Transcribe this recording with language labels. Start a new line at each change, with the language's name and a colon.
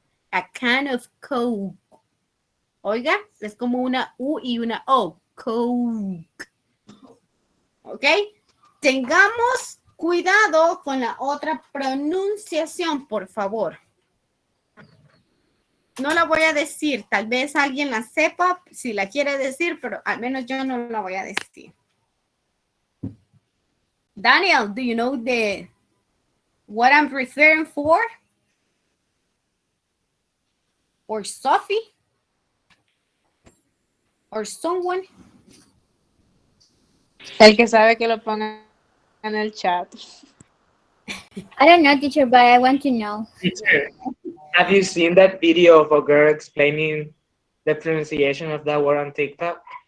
English: A can of Coke.
Spanish: Oiga, es como una U y una O. Coke. ¿Ok? Tengamos cuidado con la otra pronunciación, por favor. No la voy a decir. Tal vez alguien la sepa si la quiere decir, pero al menos yo no la voy a decir.
English: Daniel, do you know what I'm referring for? Or Sophie? Or someone?
Spanish: El que sabe que lo ponga en el chat.
English: I don't know, teacher, but I want to know. Teacher, have you seen that video of a girl explaining the pronunciation of that word on TikTok?